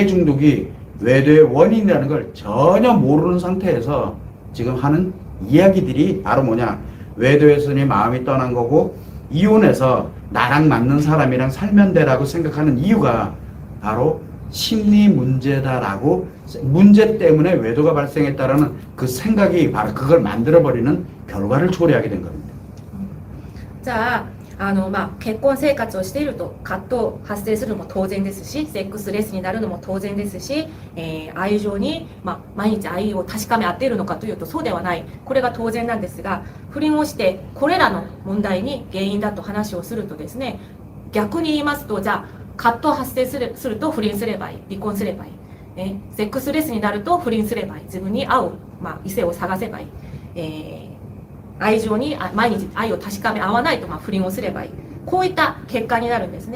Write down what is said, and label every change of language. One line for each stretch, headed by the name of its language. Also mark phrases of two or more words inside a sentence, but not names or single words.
Korean: 중독이 외도의 원인이라는 걸 전혀 모르는 상태에서 지금 하는 이야기들이 바로 뭐냐, 외도했으니 마음이 떠난 거고 이혼해서 나랑 맞는 사람이랑 살면 되라고 생각하는 이유가 바로 심리 문제다라고, 문제 때문에 외도가 발생했다라는 그 생각이 바로 그걸 만들어버리는 결과를 초래하게 된 겁니다. 자,
Japanese: 結婚生活をしていると葛藤発生するのも当然ですし、セックスレスになるのも当然ですし、愛情に、毎日愛を確かめ合っているのかというとそうではない。これが当然なんですが、不倫をしてこれらの問題に原因だと話をするとですね、逆に言いますと、じゃあ葛藤発生すると不倫すればいい、離婚すればいい、セックスレスになると不倫すればいい、自分に合う、異性を探せばいい、愛情に毎日愛を確かめ合わないと不倫をすればいい、こういった結果になるんですね。